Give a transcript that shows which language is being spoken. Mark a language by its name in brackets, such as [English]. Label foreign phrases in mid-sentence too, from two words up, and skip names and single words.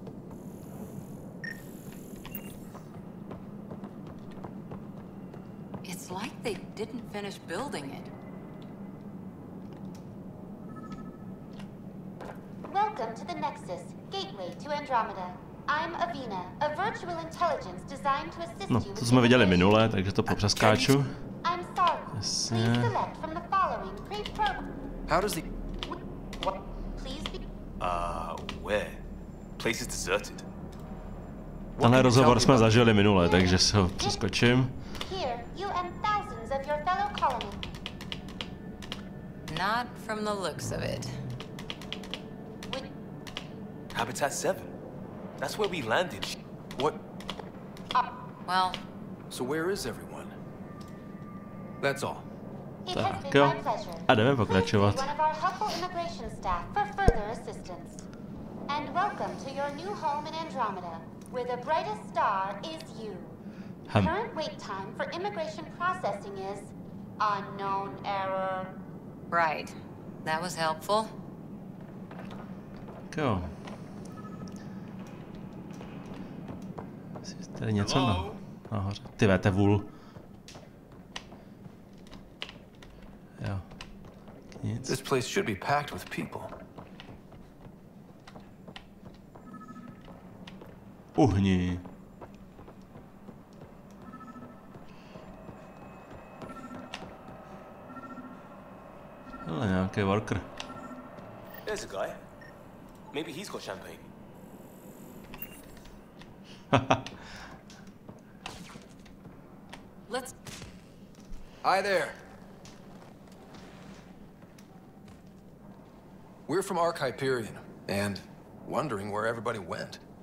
[English] It's like they didn't finish building it. Welcome to the Nexus, gateway to Andromeda. I'm Avina, a virtual intelligence designed to assist No, you to with [Czech] jsme viděli [English] information. [Czech] minule, takže to popřeskáču. [English] I'm sorry. [Czech] Jasně. [English] Please select from the following pre-program. How does the... Please be... Where? Place is deserted. [Czech] Tenhle rozhovor jsme zažili minule, takže se ho přeskočím. [English] Here, you and thousands of your fellow colonists. Not from the looks of it. Habitat 7. That's where we landed. What? Well, So where is everyone? That's all. It has [Czech] Tak [English] been [Czech] jo. [English] my pleasure. [Czech] A jdeme [English] Please [Czech] pokračovat. [English] see one of our helpful immigration staff for further assistance. And welcome to your new home in Andromeda, where the brightest star is you. Current wait time for immigration processing is unknown error. right. That was helpful. [Czech] Tak jo. Tady něco nahoře. Ty vete vůl. Jo. Nic. [English] This place should be packed with people. [Czech] Uhni. Hele, nějaký worker. [English] There's a guy. Maybe he's got champagne. Let's... Hi there. We're from Ark Hyperion, and wondering where everybody went.